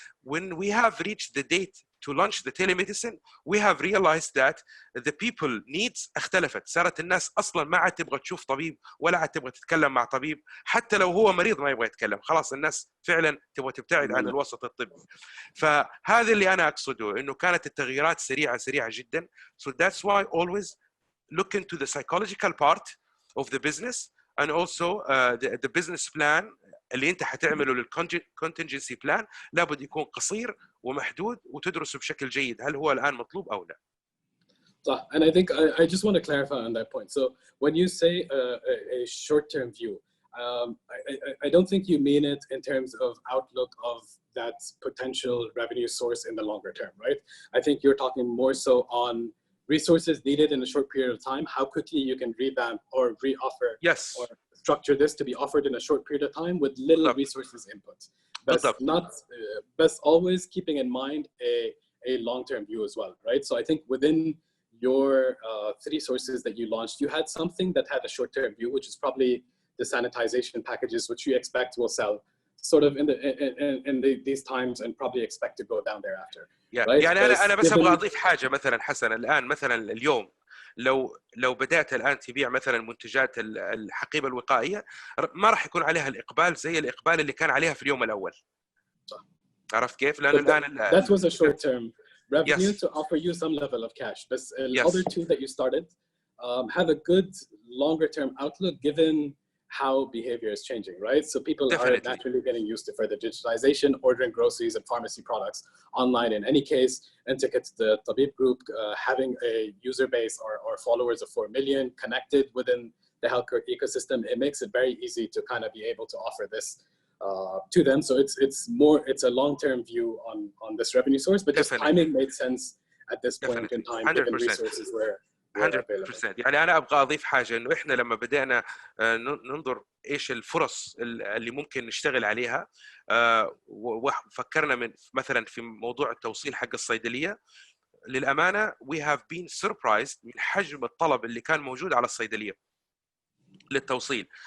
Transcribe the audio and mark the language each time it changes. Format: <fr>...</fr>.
<en>when we have reached the date to launch the telemedicine we have realized that the people needs</en> <ar>اختلفت، صارت الناس أصلا ما عاد تبغى تشوف طبيب ولا عاد تبغى تتكلم مع طبيب، حتى لو هو مريض ما يبغى يتكلم، خلاص الناس فعلا تبغى تبتعد عن الوسط الطبي. فهذا اللي أنا أقصده، إنه كانت التغييرات سريعة جدا.</ar> <en>so that's why always look into the psychological part of the business and also the business plan</en> <ar>اللي انت حتعمله</ar> <en>للcontingency plan</en> <ar>لابد يكون قصير ومحدود وتدرسه بشكل جيد هل هو الآن مطلوب أو لا. صح.</ar> <en>And I think I just want to clarify on that point. So when you say a short-term view, I don't think you mean it in terms of outlook of that potential revenue source in the longer term, right? I think you're talking more so on resources needed in a short period of time, how quickly you can revamp or re-offer or structure this to be offered in a short period of time with little resources input. But always keeping in mind a long-term view as well, right? So I think within your 3 sources that you launched, you had something that had a short-term view, which is probably the sanitization packages, which you expect will sell sort of in these times and probably expect to go down thereafter. Right?</en> <ar>يعني أنا بس أبغى أضيف حاجة مثلا حسن. الآن مثلا اليوم لو بدأت الآن تبيع مثلا منتجات الحقيبة الوقائية ما راح يكون عليها الإقبال زي الإقبال اللي كان عليها في اليوم الأول. صح. عرفت كيف؟ لأنه الآن</ar> <en>that was a short-term revenue to offer you some level of cash. But the other 2 that you started have a good longer-term outlook given how behavior is changing, right? So people are naturally getting used to further digitalization, ordering groceries and pharmacy products online in any case. And to get the Tabib Group having a user base or followers of 4 million connected within the healthcare ecosystem, it makes it very easy to kind of be able to offer this to them. So it's a long-term view on this revenue source, but just timing made sense at this point in time, given resources were 100%.</en> <ar>يعني أنا أبغى أضيف حاجة، إنه إحنا لما بدأنا ننظر إيش الفرص اللي ممكن نشتغل عليها وفكرنا مثلا في موضوع التوصيل حق الصيدلية، للأمانة</ar> <en>we have been surprised</en> <ar>من حجم الطلب اللي كان موجود على الصيدلية للتوصيل.</ar>